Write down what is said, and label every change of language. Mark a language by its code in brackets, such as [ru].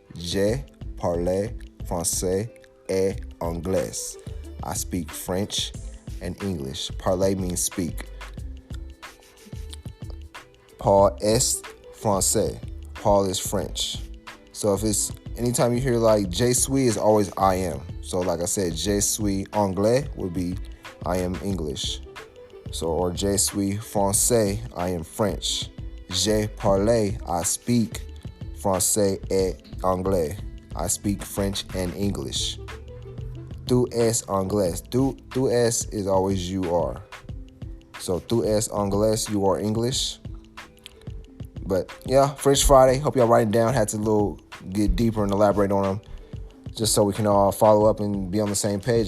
[fr] Je parle français et anglais. [en] I speak French and English. [fr] Parler [en] means speak. [fr] Paul est français. [en] Paul is French. So if it's anytime you hear like [fr] je suis, [en] is always I am. So like I said, [fr] je suis anglais [en] would be I am English. So or [fr] je suis français, [en] I am French. [fr] Je parle, [en] I speak [fr] français et anglais. [en] I speak French and English. [fr] Tu es anglais. Tu es [en] is always you are. So [fr] tu es anglais, [en] you are English. But yeah, French Friday. Hope y'all writing down. Had to get deeper and elaborate on them, just so we can all follow up and be on the same page.